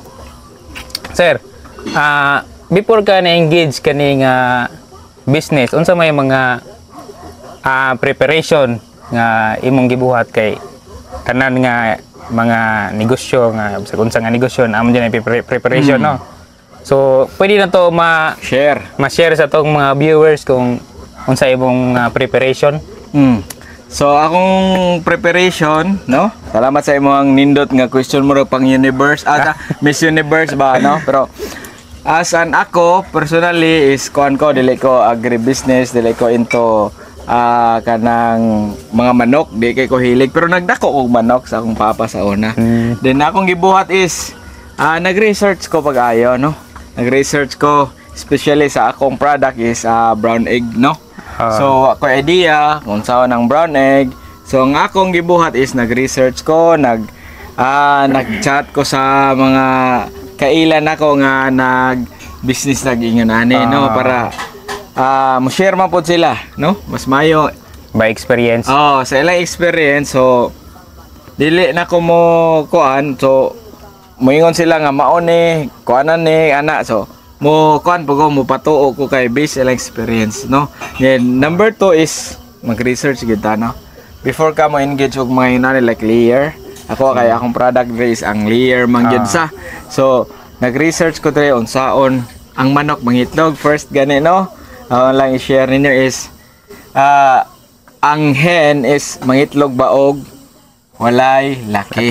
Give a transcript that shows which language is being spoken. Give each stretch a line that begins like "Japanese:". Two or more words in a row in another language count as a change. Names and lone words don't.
Cebuano: Sir, before ka na-engage kani nga business, unsa may mga preparation nga imong gibuhat kay tanan nga mga negosyo nga sa unsa nga negosyo amo dyan preparation no. So pwede na to ma-share sa tong mga viewers kung unsa imong preparation. So akong preparation, no? Salamat sa imong nindot nga question mo pang universe Miss Universe ba no? Pero
English: as an
Cebuano: ako personally is kuan ko dili ko agribusiness, dili ko into kanang mga manok, di kay ko hilig pero nagdako og manok sa akong papa sa una. Then akong gibuhat is nag-research ko pag-ayo no. Nag-research ko especially sa akong product is
English: brown egg
Cebuano: no. So ako idea kung saan ang
English: brown egg.
Cebuano: So ang akong gibuhat is nag-research ko, nag-chat ko sa mga kailan ako nga nag-business nag-ingon ani no para mo share man po sila no mas mayo
English: By experience.
Cebuano: sa ilang experience. So dili na ko mo kuan, so moingon sila nga mao ni kuanan ni ana, so mo kuan po ko mo patuo ko kay base ilang experience no. Then number 2 is mag-research gid ta no before ka mo engage og mga inani like layer. Ako kay akong product is ang layer man gyud sa. So nag-research ko dre unsaon ang manok mangitlog first gani no. Lang i-share ninyo is ang hen is mangitlog ba og walay laki.